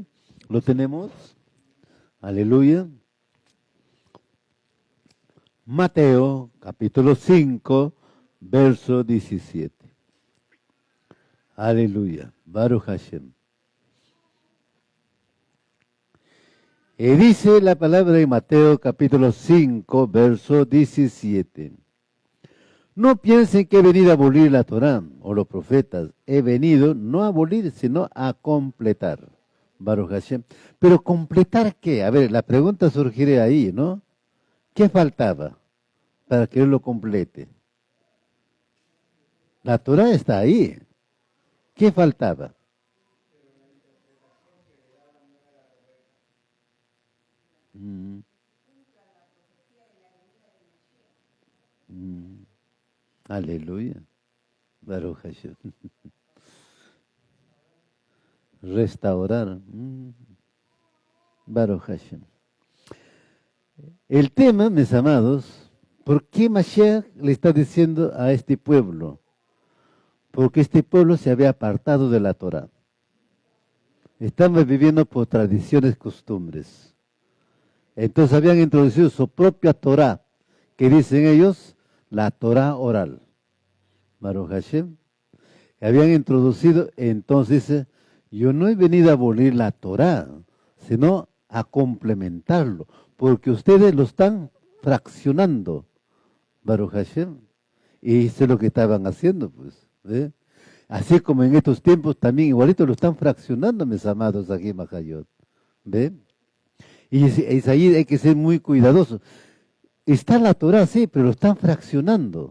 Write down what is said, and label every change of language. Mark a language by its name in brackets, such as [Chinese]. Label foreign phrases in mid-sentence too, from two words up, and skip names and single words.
[Spanish] ¿Lo tenemos? Aleluya. Mateo, capítulo 5, verso 17. [Hebrew] Aleluya. ברוך השם. [Spanish] Y dice la palabra de Mateo, capítulo 5, verso 17. No piensen que he venido a abolir la Torá o los profetas. He venido no a abolir, sino a completar. [Hebrew] ברוך השם. [Spanish] Pero ¿completar qué? A ver, la pregunta surgirá ahí, ¿no? ¿Qué faltaba para que él lo complete? La Torah está ahí. ¿Qué faltaba? Mm, mm. [Hebrew] Aleluya. ברוך השם. [Spanish] Restaurar. [Hebrew] ברוך השם. [Spanish] El tema, mis amados, ¿por qué Mashiach le está diciendo a este pueblo? Porque este pueblo se había apartado de la Torah. Estaban viviendo por tradiciones, costumbres. Entonces habían introducido su propia Torah, que dicen ellos, la Torah oral. [Hebrew] ברוך השם. [Spanish] Habían introducido, entonces dice, yo no he venido a abolir la Torah, sino a complementarlo, porque ustedes lo están fraccionando. [Hebrew] ברוך השם. [Spanish] Y eso es lo que estaban haciendo, pues. ¿Ve? Así como en estos tiempos también igualito lo están fraccionando, mis amados, aquí en Majayot. ¿Ve? Y es ahí hay que ser muy cuidadosos. Está la Torah, sí, pero lo están fraccionando.